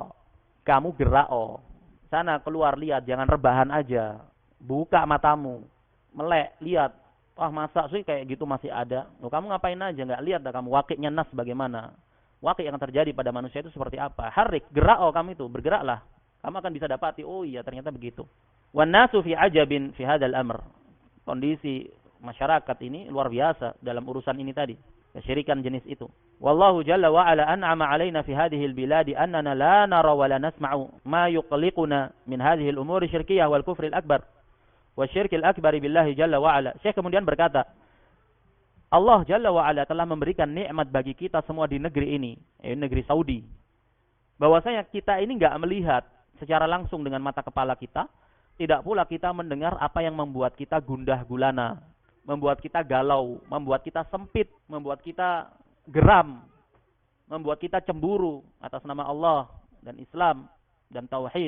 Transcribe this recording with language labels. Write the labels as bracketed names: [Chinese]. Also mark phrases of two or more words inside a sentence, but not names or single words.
[Indonesian] Kamu gerak sana keluar lihat, jangan rebahan aja. Buka matamu, melek, lihat. Wah masa sih kayak gitu masih ada. Loh, kamu ngapain aja, nggak lihat dah kamu wakiknya nas bagaimana. Wakik yang terjadi pada manusia itu seperti apa. Harrik, gerak kamu itu, bergeraklah. Kamu akan bisa dapati, oh iya ternyata begitu. [Arabic] والناس في عجب في هذا الأمر. [Indonesian] Kondisi masyarakat ini luar biasa dalam urusan ini tadi. Kesyirikan jenis itu. [Arabic] والله جل وعلا أنعم علينا في هذه البلاد أننا لا نرى ولا نسمع ما يقلقنا من هذه الأمور الشركية والكفر الأكبر والشرك الأكبر بالله جل وعلا. [Indonesian] Syekh kemudian berkata, [Arabic] الله جل وعلا [Indonesian] telah memberikan nikmat bagi kita semua di negeri ini, negeri Saudi. Bahwasanya kita ini enggak melihat secara langsung dengan mata kepala kita, tidak pula kita mendengar apa yang membuat kita gundah gulana, membuat kita galau, membuat kita sempit, membuat kita geram, membuat kita cemburu atas nama Allah dan Islam dan Tauhid.